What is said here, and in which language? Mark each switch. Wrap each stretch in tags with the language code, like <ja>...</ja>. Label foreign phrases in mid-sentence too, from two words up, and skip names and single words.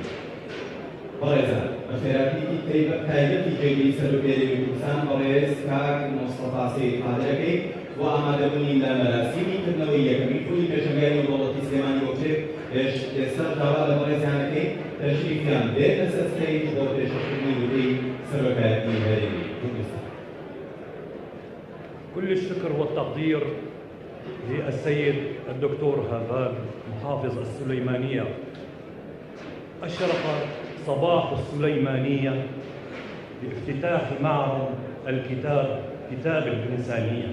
<ckb>بەڕێزان بە خێراتێکی تایبەتی جێگەی سەرۆکێرەوەی کوردستان بەڕێز کاک مۆستەفا سەید قادرەکەی بۆ ئامادەبوونی لە مەراسیمی کردنەوەی یەکەمین پولی پێشنگای نێودەوڵەتی سلێمانی بۆ کتێب ئێستا داوا لە بەڕێزانەکەی تەشریفیان بێتە سەر ستەیج بۆ پێشکردنی وتەی سەرۆکایەتی هەرێمی کوردستان.</ckb> <ar>كل الشكر والتقدير للسيد الدكتور هافان محافظ السليمانية. أشرق صباح السليمانية بافتتاح معرض الكتاب كتاب الإنسانية.</ar>